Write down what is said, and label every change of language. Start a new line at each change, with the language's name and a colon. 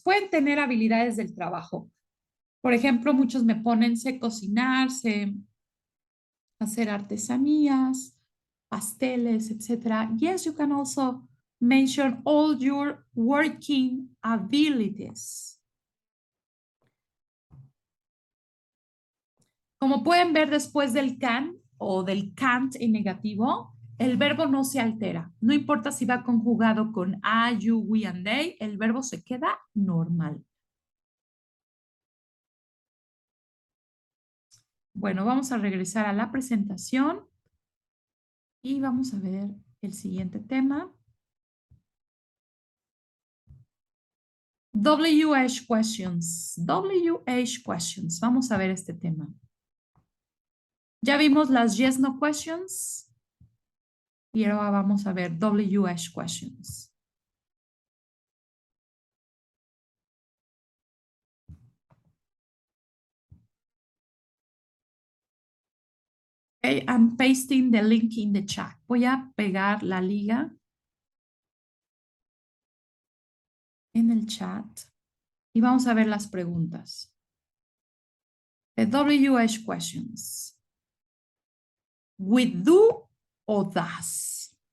Spanish: Pueden tener habilidades del trabajo. Por ejemplo, muchos me ponen sé cocinar, sé hacer artesanías, pasteles, etc.
English: Yes, you can also mention all your working abilities.
Spanish: Como pueden ver después del can o del can't en negativo, el verbo no se altera. No importa si va conjugado con I, you, we, and they, el verbo se queda normal. Bueno, vamos a regresar a la presentación y vamos a ver el siguiente tema.
English: WH questions. WH questions.
Spanish: Vamos a ver este tema. Ya vimos las yes, no questions. Y ahora vamos a ver WH questions.
English: Okay, I'm pasting the link in the chat.
Spanish: Voy a pegar la liga en el chat y vamos a ver las preguntas.
English: The WH questions. With do o does.